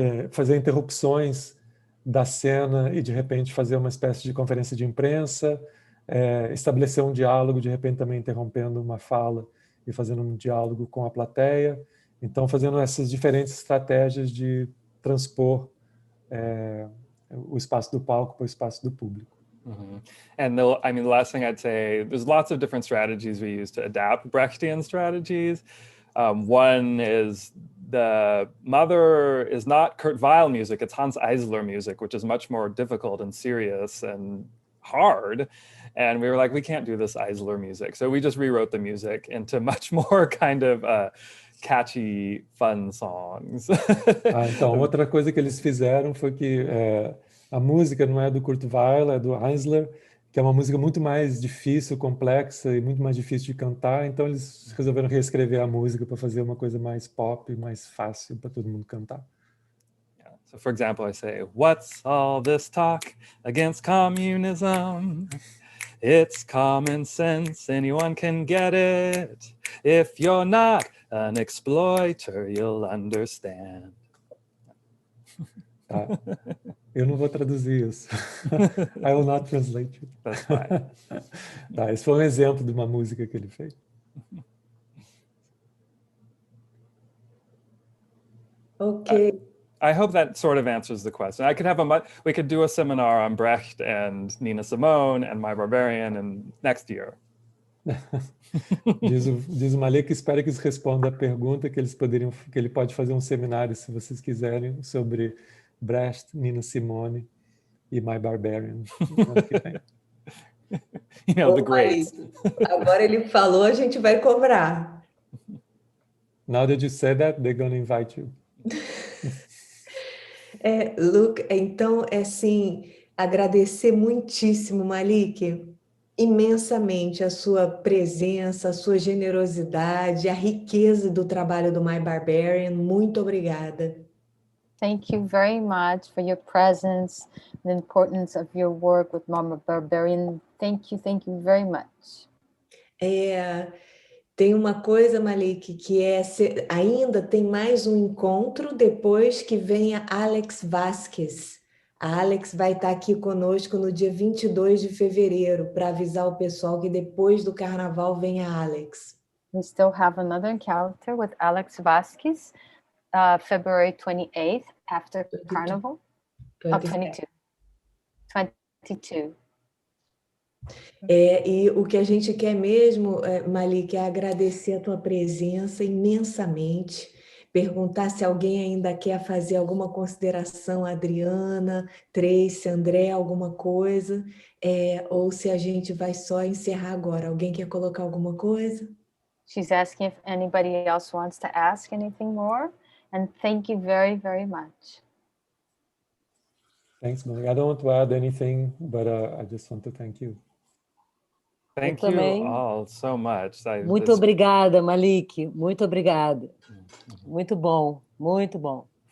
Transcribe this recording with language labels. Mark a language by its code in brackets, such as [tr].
[pt] Fazer interrupções da cena e de repente fazer uma espécie de conferência de imprensa, estabelecer um diálogo, de repente também interrompendo uma fala e fazendo um diálogo com a plateia. Então, fazendo essas diferentes estratégias de transpor o espaço do palco para o espaço do público. Mm-hmm. [en] And the last thing I'd say, there's lots of different strategies we use to adapt Brechtian strategies. One is the mother is not Kurt Weill music, it's Hans Eisler music, which is much more difficult and serious and hard. And we were like, we can't do this Eisler music. So we just rewrote the music into much more kind of catchy, fun songs. [pt] Então, outra coisa que eles fizeram foi que a música não é do Kurt Weill, é do Eisler, que é uma música muito mais difícil, complexa e muito mais difícil de cantar, então eles resolveram reescrever a música para fazer uma coisa mais pop, mais fácil para todo mundo cantar. Yeah. [en] So for example, I say, what's all this talk against communism? It's common sense, anyone can get it. If you're not an exploiter, you'll understand. [pt] Tá? Eu não vou traduzir isso. [en] I will not translate it. That's fine. [pt] Tá, esse foi um exemplo de uma música que ele fez. Ok. [en] I hope that sort of answers the question. We could do a seminar on Brecht and Nina Simone and My Barbarian and next year. [pt] Diz o Malik que espera que isso responda a pergunta que ele pode fazer um seminário, se vocês quiserem, sobre Brecht, Nina Simone e My Barbarian. [en] You know, the greats. [pt] Agora ele falou, a gente vai cobrar. [en] Now that you said that, they're going to invite you. [pt] Luke, então, assim, agradecer muitíssimo, Malik, imensamente a sua presença, a sua generosidade, a riqueza do trabalho do My Barbarian. Muito obrigada. [en] Thank you very much for your presence, the importance of your work with My Barbarian. Thank you very much. [pt] Tem uma coisa, Malik, que ainda tem mais um encontro depois que vem a Alex Vasquez. A Alex vai estar aqui conosco no dia 22 de fevereiro para avisar o pessoal que depois do carnaval vem a Alex. [en] We still have another encounter with Alex Vasquez, February 28th, after 22. Carnival. 22. 22. [pt] E o que a gente quer mesmo, Malik, é agradecer a tua presença imensamente, perguntar se alguém ainda quer fazer alguma consideração, Adriana, Tracy, André, alguma coisa, ou se a gente vai só encerrar agora. Alguém quer colocar alguma coisa? [en] She's asking if anybody else wants to ask anything more, and thank you very, very much. Thanks, Malik. I don't want to add anything, but I just want to thank you. Thank you all so much. [pt] Muito obrigada, Malik. Muito obrigada. Muito bom, muito bom.